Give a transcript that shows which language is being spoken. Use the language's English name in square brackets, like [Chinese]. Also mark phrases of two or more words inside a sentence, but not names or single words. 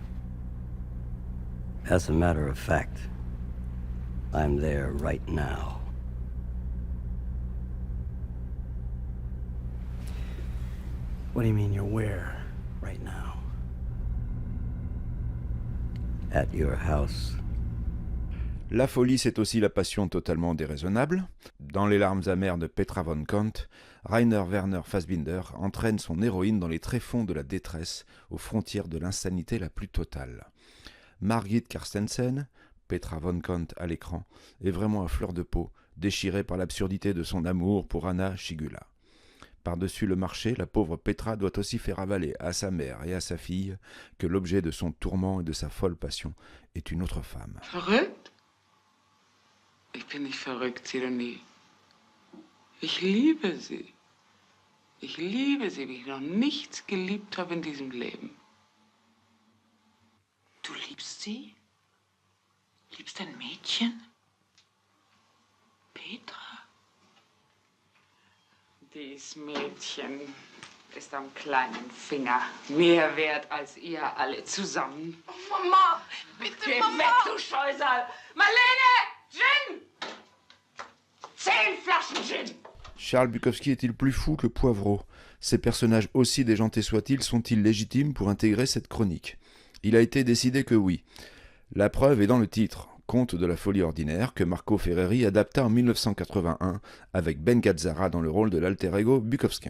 [English] As a matter of fact, I'm there right now. What do you mean you're where right now? At your house. [French] La folie, c'est aussi la passion totalement déraisonnable. Dans Les larmes amères de Petra von Kant, Rainer Werner Fassbinder entraîne son héroïne dans les tréfonds de la détresse, aux frontières de l'insanité la plus totale. Margit Carstensen, Petra von Kant à l'écran, est vraiment à fleur de peau, déchirée par l'absurdité de son amour pour Anna Schygulla. Par-dessus le marché, la pauvre Petra doit aussi faire avaler à sa mère et à sa fille que l'objet de son tourment et de sa folle passion est une autre femme. [German] Verrückt? Ich bin nicht verrückt, Sidonie. Ich liebe sie. Ich liebe sie, wie ich noch nichts geliebt habe in diesem Leben. Du liebst sie? Liebst ein Mädchen? Petra? Dies Mädchen ist am kleinen Finger mehr wert als ihr alle zusammen. Oh, Mama, bitte, geh Mama! Geh weg, du Scheusal! Marlene! Gin! 10 Flaschen Gin! [French] Charles Bukowski est-il plus fou que Poivreau? Ces personnages, aussi déjantés soient-ils, sont-ils légitimes pour intégrer cette chronique? Il a été décidé que oui. La preuve est dans le titre, Conte de la folie ordinaire, que Marco Ferreri adapta en 1981 avec Ben Gazzara dans le rôle de l'alter ego bukowskien.